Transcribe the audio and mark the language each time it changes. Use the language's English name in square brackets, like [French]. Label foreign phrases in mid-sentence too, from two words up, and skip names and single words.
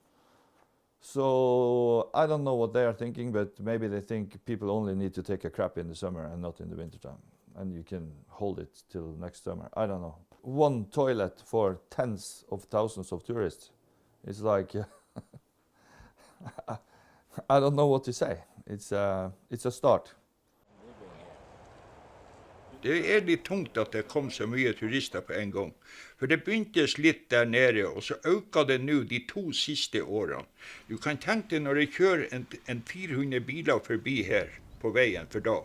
[English] So I don't know what they are thinking, but maybe they think people only need to take a crap in the summer and not in the wintertime. And you can hold it till next summer. I don't know. One toilet for tens of thousands of tourists is like, I don't know what to say. It's a start. [Norwegian] Det er litt tungt at det kom så mye turister på en gang. For det begyntes litt der nede, og så øker det nå de 2 siste årene. Du kan tenke deg når jeg kjører en 400 biler forbi her på veien for dag.